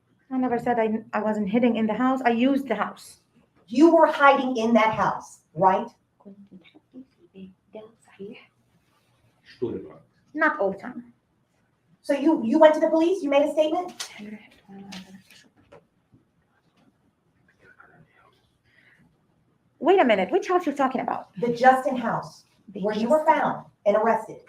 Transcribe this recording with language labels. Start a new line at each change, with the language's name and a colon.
English: I never said I wasn't hiding in the house. I used the house. You were hiding in that house, right?
Arabic: كنت متخبي في البيت ده صحيح.
English: Not Not all the time. So you went to the police, you made a statement? Wait a minute, which house you're talking about? The Justin house, where you were found and arrested.